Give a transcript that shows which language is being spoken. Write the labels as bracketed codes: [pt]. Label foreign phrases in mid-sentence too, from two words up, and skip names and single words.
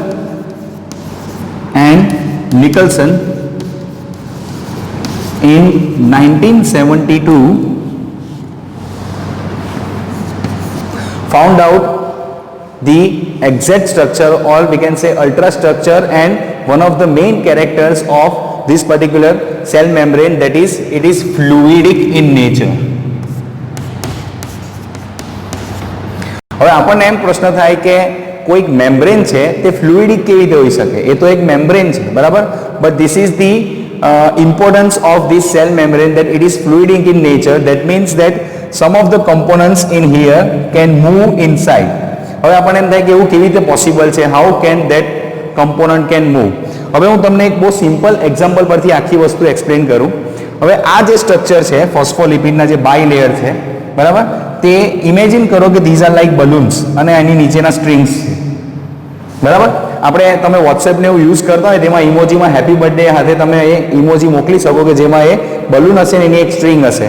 [en] and Nicholson in 1972 found out the exact structure, or we can say ultrastructure, and one of the main characters of this particular cell membrane, that is, it is fluidic in nature. [gu] હવે આપણને એમ પ્રશ્ન થાય કે કોઈક મેમ્બ્રેન છે તે ફ્લુઇડિક કેવી રીતે હોઈ શકે? એ તો એક મેમ્બ્રેન છે, બરાબર? [en] but this is the importance of this cell membrane, that it is fluidic in nature. That means that some of the components in here can move inside. [gu] હવે આપણને એમ થાય કે એવું કેવી રીતે પોસિબલ છે? [en] How can that component can move? [gu] હવે હું તમને એક બહુ [en] simple example [gu] પરથી આખી વસ્તુ એક્સપ્લેન કરું. હવે આ જે સ્ટ્રક્ચર છે ફોસ્ફોલિપિડના જે [en] bi layer [gu] છે, બરાબર, તે ઇમેજિન કરો કે [en] these are like balloons [gu] અને એની નીચેના સ્ટ્રિંગ્સ છે, બરાબર. આપણે તમે વોટ્સએપને એવું યુઝ કરતા હોય તેમાં ઇમોજીમાં [en] happy birthday [gu] હાથે તમે એ ઇમોજી મોકલી શકો કે જેમાં એ બલૂન હશે ને એની એક સ્ટ્રિંગ હશે.